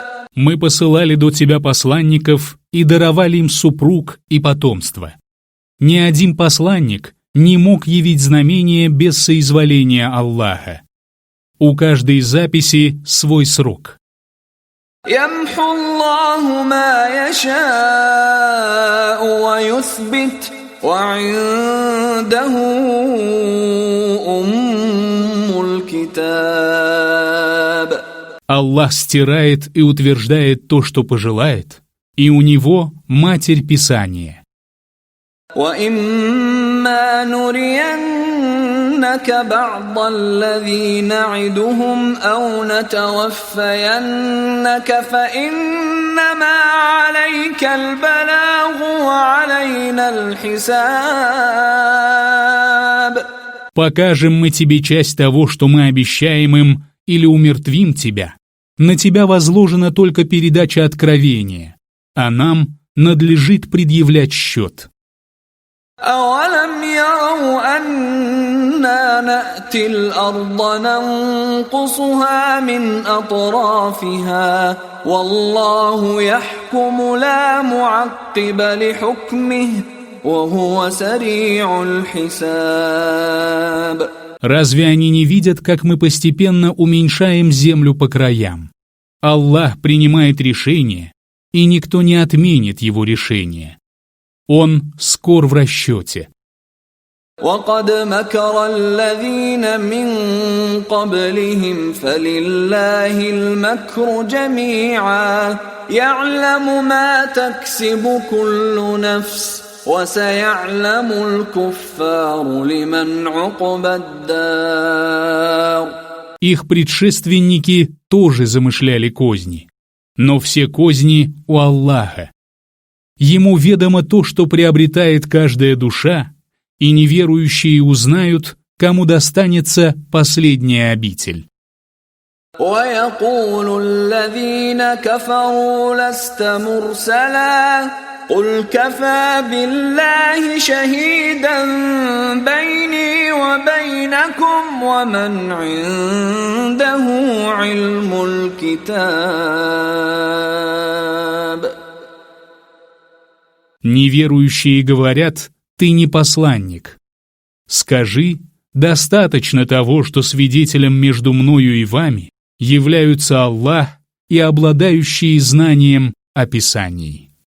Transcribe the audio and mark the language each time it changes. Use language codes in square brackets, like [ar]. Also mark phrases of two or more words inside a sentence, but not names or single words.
[ru] Мы посылали до тебя посланников и даровали им супруг и потомство. Ни один посланник не мог явить знамение без соизволения Аллаха. У каждой записи свой срок. [ar] يمحو الله ما يشاء ويثبت وعنده أم الكتاب. [ru] Аллах стирает и утверждает то, что пожелает, и у него Матерь Писания. [ar] وَإِمَّا نُرِيَنَّكَ بَعْضَ الَّذِي نَعِدُهُمْ أَوْ نَتَوَفَّيَنَّكَ فَإِنَّمَا عَلَيْكَ الْبَلَاغُ وَعَلَيْنَا الْحِسَابُ. [ru] Покажем мы тебе часть того, что мы обещаем им, или умертвим тебя. На тебя возложена только передача откровения, а нам надлежит предъявлять счет. [ar] أَوَلَمْ يَرَوْا أَنَّا نَأْتِي الْأَرْضَ نَنقُصُهَا مِنْ أَطْرَافِهَا وَاللَّهُ يَحْكُمُ لَا مُعَقِّبَ لِحُكْمِهِ وَهُوَ سَرِيعُ الْحِسَابِ. [ru] Разве они не видят, как мы постепенно уменьшаем землю по краям? Аллах принимает решение, и никто не отменит его решение. Он скор в расчете. [ar] وَقَدْ مَكَرَ الَّذِينَ مِنْ قَبْلِهِمْ فَلِلَّهِ الْمَكْرُ جَمِيعًا يَعْلَمُ مَا تَكْسِبُ كُلُّ نَفْسٍ وَسَيَعْلَمُ الْكُفَّارُ لِمَنْ عُقْبَى الدَّارِ. [ru] Их предшественники тоже замышляли козни, но все козни у Аллаха. Ему ведомо то, что приобретает каждая душа, и неверующие узнают, кому достанется последняя обитель. [ar] وَيَقُولُ الَّذِينَ كَفَرُوا لَسْتَ مُرْسَلًا قُلْ كَفَى بِاللَّهِ شَهِيدًا بَيْنِي وَبَيْنَكُمْ وَمَنْ عِندَهُ عِلْمُ الْكِتَابِ. [ru] Неверующие говорят: «Ты не посланник». Скажи: «Достаточно того, что свидетелем между мною и вами являются Аллах и обладающие знанием о Писании».